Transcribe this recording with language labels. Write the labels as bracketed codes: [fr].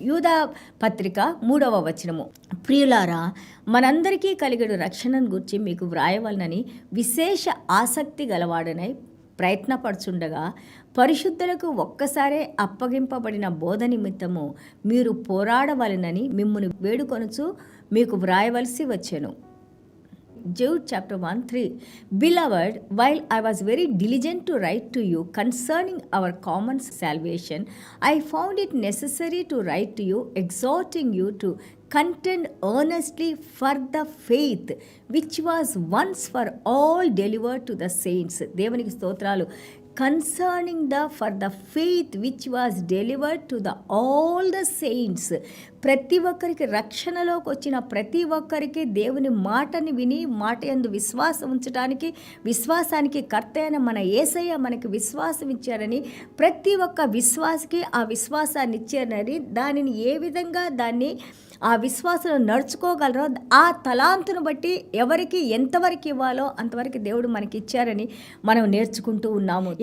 [te] యూదా పత్రిక 3వ వచనము. ప్రియులారా, మనందరికీ కలిగడు రక్షణను గురించి మీకు వ్రాయవలనని విశేష ఆసక్తి గలవాడనై ప్రయత్నపడుచుండగా, పరిశుద్ధులకు ఒక్కసారే అప్పగింపబడిన బోధ నిమిత్తము మీరు పోరాడవలనని మిమ్మును వేడుకొనుచు మీకు వ్రాయవలసి వచ్చెను. [en] Jude chapter 1:3. Beloved, while I was very diligent to write to you concerning our common salvation, I found it necessary to write to you, exhorting you to contend earnestly for the faith which was once for all delivered to the saints. [te] దేవునికి స్తోత్రాలు. [en] Concerning for the faith which was delivered to the all the saints. [te] ప్రతి ఒక్కరికి, రక్షణలోకి వచ్చిన ప్రతి ఒక్కరికి దేవుని మాటని విని మాట యందు విశ్వాసం ఉంచడానికి, విశ్వాసానికి కర్త అయిన మన యేసయ్య మనకి విశ్వాసం ఇచ్చారని, ప్రతి ఒక్క విశ్వాసకి ఆ విశ్వాసాన్ని ఇచ్చారని, దానిని ఏ విధంగా ఆ విశ్వాసం నడుచుకోగలరో ఆ తలాంతును బట్టి ఎవరికి ఎంతవరకు ఇవ్వాలో అంతవరకు దేవుడు మనకి ఇచ్చారని మనం నేర్చుకుంటూ ఉన్నాము.